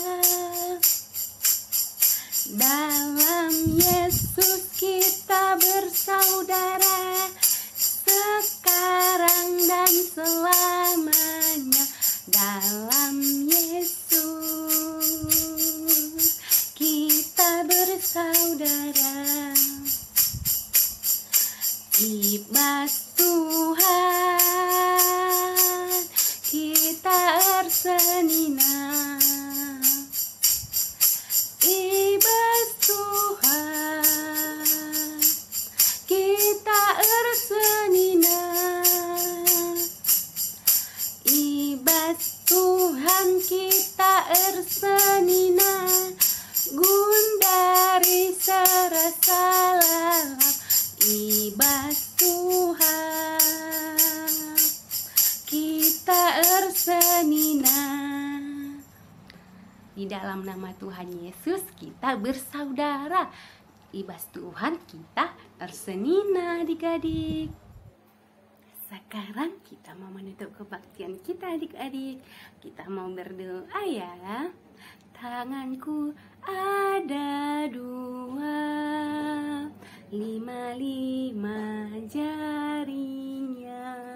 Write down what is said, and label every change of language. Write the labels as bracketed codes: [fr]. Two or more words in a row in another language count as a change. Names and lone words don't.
[id] Dalam Yesus kita bersaudara sekarang dan selamanya. Dalam Yesus kita bersaudara. [btx] Ibas Tuhan kita ersenina. Ibas Tuhan kita ersenina. Ibas Tuhan kita ersenina. Gundari serasa lalap. Ibas Tuhan kita ersenina. [id] Di dalam nama Tuhan Yesus kita bersaudara. [btx] Ibas Tuhan kita ersenina adik-adik. [id] Sekarang kita mau menutup kebaktian kita adik-adik. Kita mau berdoa ya. Tanganku ada 2, 5 jarinya.